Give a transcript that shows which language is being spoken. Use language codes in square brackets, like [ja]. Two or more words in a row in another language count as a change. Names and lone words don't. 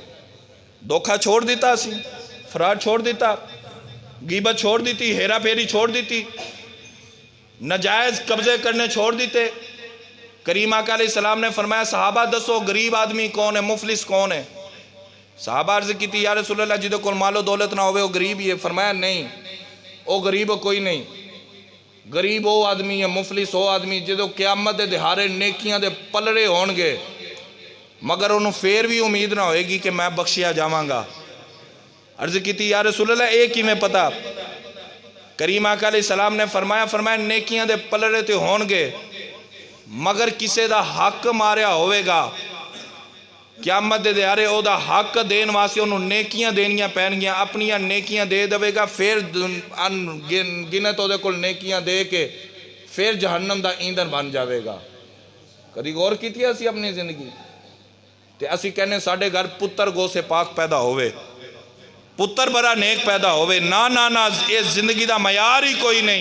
[pa] دھوکہ چھوڑ دیتا سی، فراڈ چھوڑ دیتا، غیبت چھوڑ دیتی، ہیرا پھیری چھوڑ دیتی، نجائز قبضے کرنے چھوڑ دیتے۔ کریم آقا علیہ السلام نے فرمایا صحابہ دسو غریب آدمی کون ہے، مفلس کون ہے؟ صحابہ عرض کی تھی یا رسول اللہ جدو کول مال و دولت نہ ہوئے وہ غریب ہی ہے۔ فرمایا نہیں، وہ غریب کوئی نہیں، غریب وہ آدمی ہے، مفلس وہ آدمی جدو قیامت دے دہارے نیکیاں دے پلڑے ہون گے مگر انہوں پھر بھی امید نہ ہوئے گی کہ میں بخشیا جاواں گا۔ عرض کی تھی یا رسول اللہ ایک ہی میں پتا۔ کریم آقا علیہ السلام نے فرمایا نیکیاں دے پلڑے تے ہون گے مگر کسے دا حق ماریا ہوئے گا، قیامت دے دیارے او دا حق دین واسے انہوں نیکیاں دینیاں پہن گیا، اپنیاں نیکیاں دے دوے گا، پھر گنت او دے کل نیکیاں دے کے پھر جہنم دا ایندھن بن جاوے گا۔ کدی غور کیتی ہے اسی اپنی زندگی تے اسی کہنے ساڑھے گھر پتر گو سے پاک پیدا ہوئے، پتر بڑا نیک پیدا ہوئے، نا یہ زندگی دا معیار ہی کوئی نہیں۔